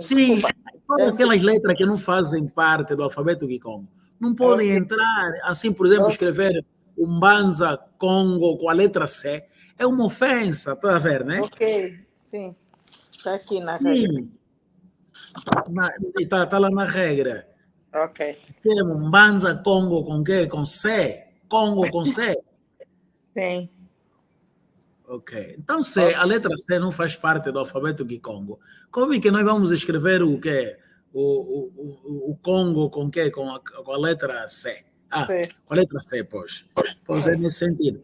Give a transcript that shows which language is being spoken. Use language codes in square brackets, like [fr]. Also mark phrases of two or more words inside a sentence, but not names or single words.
[pt] Sim, todas aquelas letras que não fazem parte do alfabeto Kikongo não podem entrar, assim, por exemplo, escrever Mbanza Congo com a letra C, é uma ofensa, tá a ver, né? Ok, sim. Está aqui na regra. Sim. Está lá na regra. Ok. Mbanza Congo com quê? Com C. Congo com C. Sim. Ok. Então, a letra C não faz parte do alfabeto Kikongo. Como é que nós vamos escrever o quê? O Congo com quê? Com a letra C. Com a letra C, pois. Pois é nesse sentido.